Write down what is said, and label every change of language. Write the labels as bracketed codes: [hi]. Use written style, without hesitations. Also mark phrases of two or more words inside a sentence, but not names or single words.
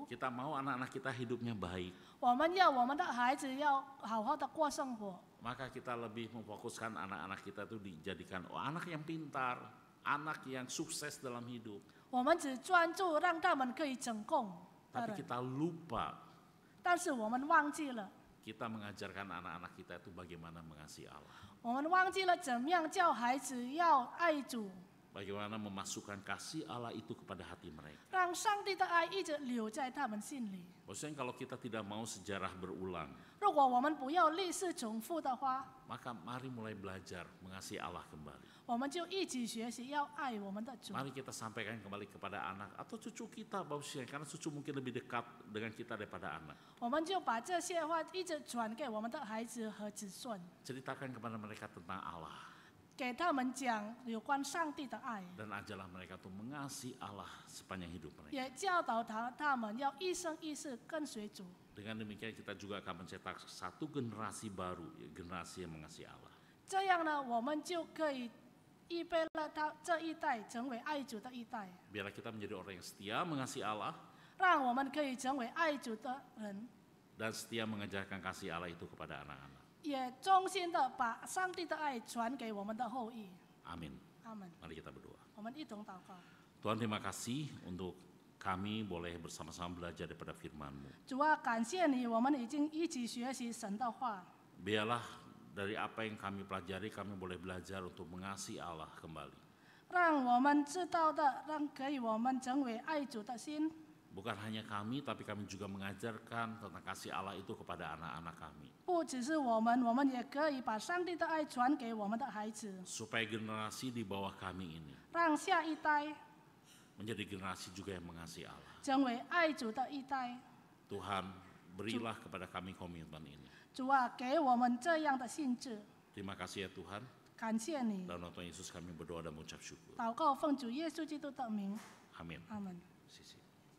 [id] kita mau anak-anak kita hidupnya baik, [zh] 我们要我们的孩子要好好的过生活， [id] maka kita lebih memfokuskan anak-anak kita itu dijadikan anak yang pintar, anak yang sukses dalam hidup. [zh] 我们只专注让他们可以成功的 [id] Tapi [zh] 人， [id] kita lupa [zh] 但是我们忘记了， [id] kita mengajarkan anak-anak kita itu bagaimana mengasihi Allah, [zh] 我们忘记了怎么样叫孩子要爱主， [id] bagaimana memasukkan kasih Allah itu kepada hati mereka. [zh] 让上帝的爱一直留在他们心里。 [id] Maksudnya kalau kita tidak mau sejarah berulang, [zh] 如果我们不要历史重复的话， [id] maka mari mulai belajar mengasihi Allah kembali. [zh] 我们就一起学习要爱我们的主。 [id] Mari kita sampaikan kembali kepada anak atau cucu kita, Bapak Ibu, karena cucu mungkin lebih dekat dengan kita daripada anak. [zh] 我们就把这些话一直传给我们的孩子和子孙， [id] Ceritakan kepada mereka tentang Allah [zh] 给他们讲有关上帝的爱， [id] dan ajarlah mereka untuk mengasihi Allah sepanjang hidup mereka. [zh] 也教导他们要一生一世跟随主。 [id] Dengan demikian kita juga akan mencetak satu generasi baru, generasi yang mengasihi Allah. [zh] 这样呢，我们就可以预备了他这一代成为爱主的一代， [id] Biarlah kita menjadi orang yang setia mengasihi Allah [zh] 让我们可以成为爱主的人， [id] dan setia mengajarkan kasih Allah itu kepada anak-anak. [zh] 也衷心的把上帝的爱传给我们的后裔。 [id] Amin. [zh] 阿门。 [id] Mari kita berdoa. [zh] 我们一同祷告。 [id] Tuhan, terima kasih untuk kami boleh bersama-sama belajar daripada firman-Mu. [zh] 主啊，感谢你，我们已经一起学习神的话。 [id] Biarlah dari apa yang kami pelajari kami boleh belajar untuk mengasihi Allah kembali. [zh] 让我们知道的，给我们成为爱主的心。 [id] Bukan hanya kami, tapi kami juga mengajarkan tentang kasih Allah itu kepada anak-anak kami. [zh] 不只是我们也可以把上帝的爱传给我们的孩子， [id] Supaya generasi di bawah kami ini [zh] 让下一代 [id] menjadi generasi juga yang mengasihi Allah. [zh] 成为爱主的一代。 [id] Tuhan, berilah kepada kami komitmen ini. [zh] 主啊，给我们这样的性质， [id] Terima kasih ya Tuhan. [zh] 感谢你。 [id] Dalam nama Tuhan Yesus kami berdoa dan mengucap syukur. [zh] 祷告奉主耶稣基督的名， [id] Amin. [zh] 阿门。 [id] Sisi.